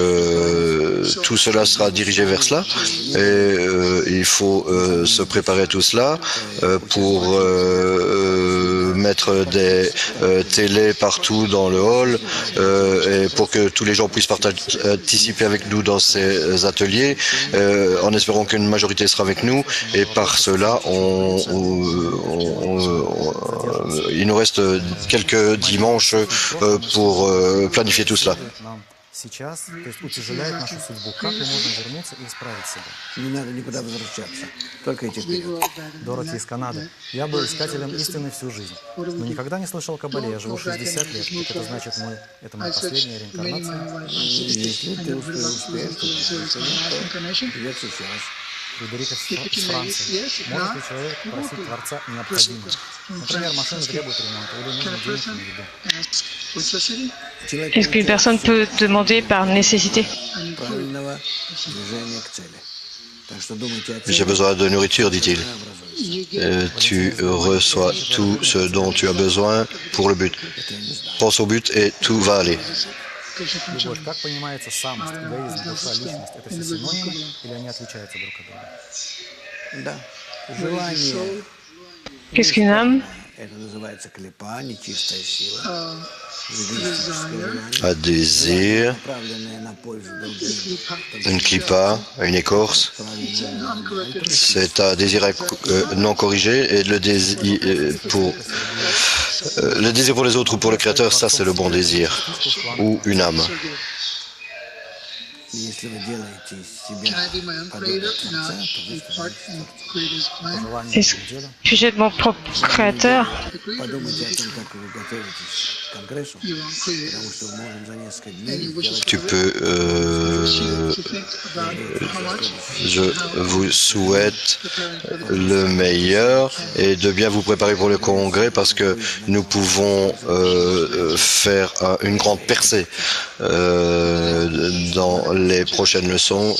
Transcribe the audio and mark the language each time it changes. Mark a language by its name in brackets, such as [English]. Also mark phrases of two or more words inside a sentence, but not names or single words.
[French] Donc tout cela sera dirigé vers cela, et il faut se préparer à tout cela pour mettre des télés partout dans le hall et pour que tous les gens puissent participer avec nous dans ces ateliers, en espérant qu'une majorité sera avec nous. Et par cela, il nous reste quelques dimanches pour planifier tout cela. [Russian] Сейчас, то есть утяжеляет нашу судьбу. Как мы можем вернуться и исправить себя? Не надо никуда возвращаться, только идти вперед. Дороти из Канады. Я был искателем истины всю жизнь, но никогда не слышал о Кабале. Я живу 60 лет. Это значит, это моя последняя реинкарнация. Если ты успеешь, то придется еще раз. Фредерика из Франции. Может ли человек просить Творца необходимое? Например, машина требует ремонта или нужно денег на еду. [French] Est-ce qu'une personne peut demander par nécessité? [Russian] Правильного движения к цели. Так что думайте о цели. [French] J'ai besoin de nourriture, dit-il. Tu reçois tout ce dont tu as besoin pour le but. Pense au but et tout va aller. [Russian] Любовь, как понимается самость, эгоизм, душа, личность? Это все синонимы или они отличаются друг от друга? Да. Желание. [French] Qu'est-ce qu'une âme? [Russian] Это называется клепа, нечистая сила. Эгоистическое желание, [French] Un désir, [Russian] направленное на пользу другим. [French] une clipa, une écorce, c'est un désir non corrigé et le désir pour les autres ou pour le Créateur, ça c'est le bon désir ou une âme. [Russian] Если вы делаете из себя подобие Творца, то вы становитесь Творцом. [French] Est-ce que j'ai de mon propre créateur? [Russian] Подумайте о том, как вы готовитесь к конгрессу, потому что мы можем за несколько дней сделать [French] Tu peux, je vous souhaite le meilleur et de bien vous préparer pour le congrès parce que nous pouvons faire une grande percée dans les prochaines leçons.